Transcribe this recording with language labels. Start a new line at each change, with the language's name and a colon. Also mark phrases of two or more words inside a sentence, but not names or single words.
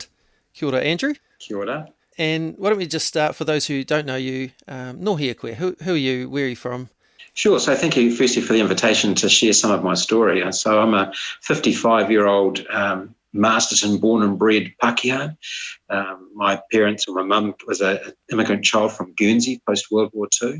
Māori: Kia ora, Andrew. Kia ora.
English: And why don't we just start, for those who don't know you,
Māori: nō hea koe,
English: who are you, where are you from? Sure, so thank you firstly for the invitation to share some of my story. So I'm a 55-year-old Masterton born and bred Pākehā. My parents, or my mum was an immigrant child from Guernsey post-World War II.